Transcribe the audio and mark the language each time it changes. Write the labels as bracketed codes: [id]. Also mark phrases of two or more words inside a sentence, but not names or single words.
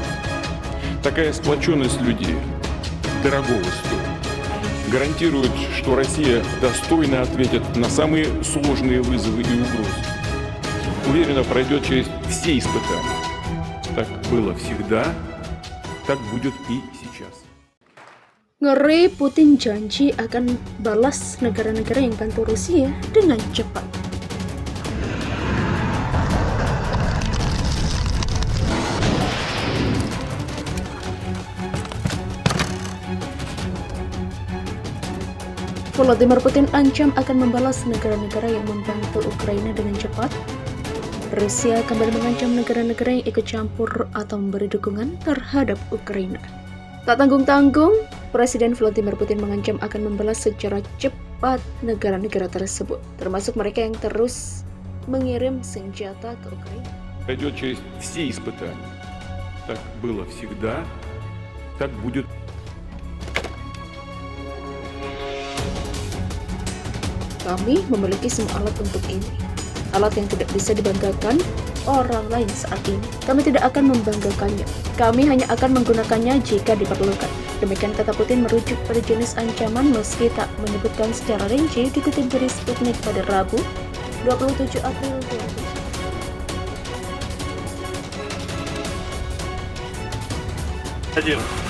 [ru] Такая сплоченность людей дорогого стоит. Гарантирует, что Россия достойно ответит на самые сложные вызовы и угрозы. Уверенно пройдет через все испытания. Так было всегда, так будет и сейчас. [id] Ngeri, Putin janji akan balas negara-negara yang bantu Rusia dengan cepat. Vladimir Putin ancam akan membalas negara-negara yang membantu Ukraina dengan cepat. Rusia kembali mengancam negara-negara yang ikut campur atau memberi dukungan terhadap Ukraina. Tak tanggung-tanggung, Presiden Vladimir Putin mengancam akan membalas secara cepat negara-negara tersebut, termasuk mereka yang terus mengirim senjata ke Ukraina. [ru] Пройдет через все испытания. Так было всегда, так будет. [id] Kami memiliki semua alat untuk ini. Alat yang tidak bisa dibanggakan orang lain saat ini. Kami tidak akan membanggakannya. Kami hanya akan menggunakannya jika diperlukan. Demikian kata Putin merujuk pada jenis ancaman meski tak menyebutkan secara rinci, dikutip dari Sputnik pada Rabu, 27 April 2020.